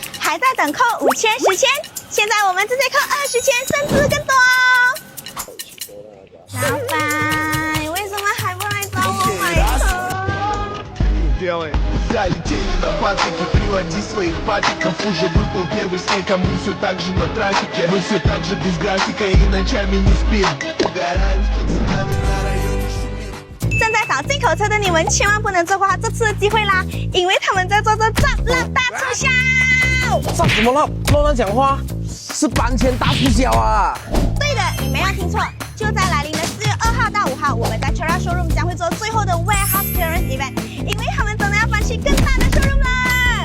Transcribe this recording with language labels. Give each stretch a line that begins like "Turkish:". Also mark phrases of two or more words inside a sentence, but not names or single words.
Chinese: 还在等扣5000、10千，现在我们直接扣20千，甚至更多哦。老板，你为什么还不来找我买车？
Portuguese: Deu, hein?
Russian: Залетели на патрики, приводи своих патиков. Уже был твой первый снег, а мы все так же на трафике. Мы все так же без графика и ночами не спим. Угораем, что цунами на районе шумит.
Chinese: 正在找进口车的你们千万不能错过这次的机会啦，因为他们在做这战浪大促销。战什么浪？乱讲话，是搬迁大促销啊！对的，你没有听错，就在来临的4月2号到5号，我们在 Chera Showroom 将会做最后的
English: Warehouse Clearance Event，
Chinese: 因为他们真的要搬去更大的 showroom 了。